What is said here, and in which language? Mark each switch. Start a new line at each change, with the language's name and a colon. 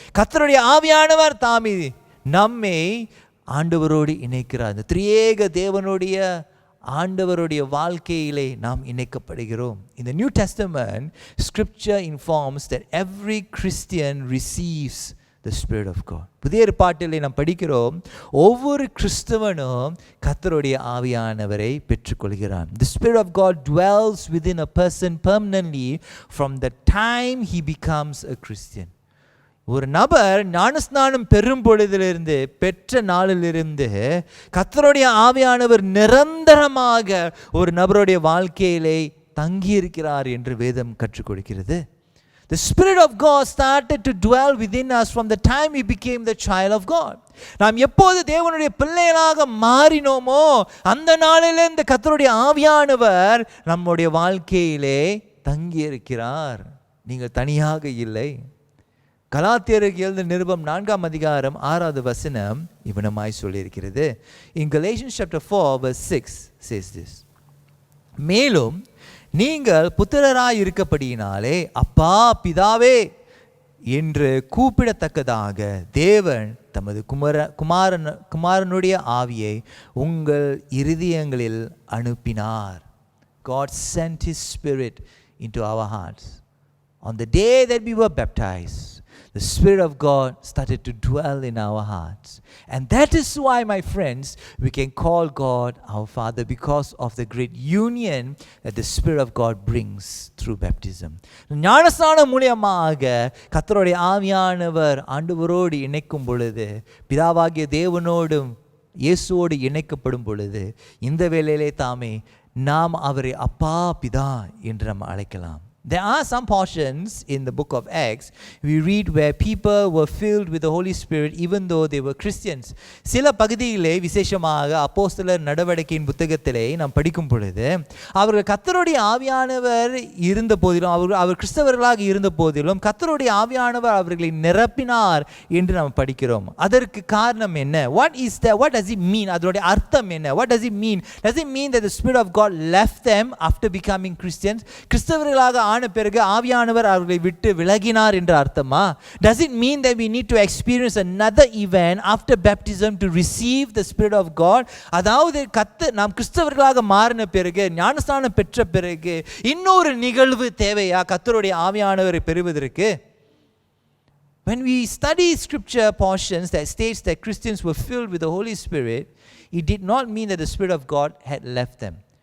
Tamil: கர்த்தருடைய ஆவியானவர் தாமே நம்மை ஆண்டவரோடு இணைக்கிறார். இந்த திரியேக தேவனுடைய ஆண்டவருடைய வாழ்க்கையிலே நாம் இணைக்கப்படுகிறோம்.
English: In the New Testament, Scripture informs that every Christian receives the Spirit of God.
Tamil: புதிய ஏற்பாட்டிலே நாம் படிக்கிறோம், ஒவ்வொரு கிறிஸ்தவனும் கர்த்தருடைய ஆவியானவரை பெற்றுக்கொள்கிறான்.
English: The Spirit of God dwells within a person permanently from the time he becomes a Christian.
Tamil: ஒரு நபர் ஞானஸ்நானம் பெறும் பொழுதிலிருந்து, பெற்ற நாளிலிருந்து கர்த்தருடைய ஆவியானவர் நிரந்தரமாக ஒரு நபருடைய வாழ்க்கையிலே தங்கியிருக்கிறார் என்று வேதம் கற்றுக் கொடுக்கிறது.
English: The Spirit of God started to dwell within us from the time we became the child of God.
Tamil: நாம் எப்போது தேவனுடைய பிள்ளைகளாக மாறினோமோ அந்த நாளிலிருந்து கர்த்தருடைய ஆவியானவர் நம்முடைய வாழ்க்கையிலே தங்கியிருக்கிறார். நீங்கள் தனியாக இல்லை. கலாத்தியருக்கு எழுதின நிருபம் 4ஆம் அதிகாரம் 6வது வசனம் இவனமாய் சொல்லியிருக்கிறது.
English: In Galatians chapter 4 verse 6 says this.
Tamil: மேலும் நீங்கள் புத்திரராய் இருக்கப்படியினாலே அப்பா பிதாவே என்று கூப்பிடத்தக்கதாக தேவன் தமது குமாரனுடைய ஆவியை உங்கள் இருதயங்களில் அனுப்பினார்.
English: God sent His Spirit into our hearts. On the day that we were baptized, the Spirit of God started to dwell in our hearts. And that is why, my friends, we can call God our Father, because of the great union that the Spirit of God brings through baptism.
Tamil: ஞானஸ்நானம் மூலமாக கர்த்தருடைய ஆவியானவர் ஆண்டவரோடு இணைக்கும் பொழுது, பிதாவாகிய தேவனோடும் இயேசுவோடு இணைக்கப்படும் பொழுது, இந்த வேளையிலே தாமே நாம் அவரை அப்பா பிதா என்று நாம் அழைக்கலாம்.
English: There are some portions in the book of Acts we read where people were filled with the Holy Spirit even though they were Christians.
Tamil: சில பகுதியிலே விசேஷமாக அப்போஸ்தலர் நடவடிக்கையின் புத்தகத்திலே நாம் படிக்கும் பொழுது அவர்கள் கர்த்தருடைய ஆவியானவர் இருந்த போதிலும் அவர் கிறிஸ்தவர்களாக இருந்த போதிலும் கர்த்தருடைய ஆவியானவர் அவர்களை நிரப்பினார் என்று நாம் படிக்கிறோம். அதற்கு காரணம் என்ன?
English: What does it mean?
Tamil: அதனுடைய அர்த்தம் என்ன?
English: What does it mean? Does it mean that the Spirit of God left them after becoming Christians?
Tamil: கிறிஸ்தவர்களாக ஆன பிறகு ஆவியானவர் அவர்களை விட்டு விலகினார் என்ற அர்த்தமா?
English: Does it mean that we need to experience another event after baptism to receive the Spirit of God?
Tamil: அதாவது நாம் கிறிஸ்தவர்களாக மாறின பிறகு, ஞானஸ்நானம் பெற்ற பிறகு இன்னொரு நிகழ்வு தேவையா கர்த்தருடைய ஆவியானவரை பெறுவதற்கு?
English: When we study scripture portions that states that Christians were filled with the Holy Spirit, it did not mean that the Spirit of God had left them.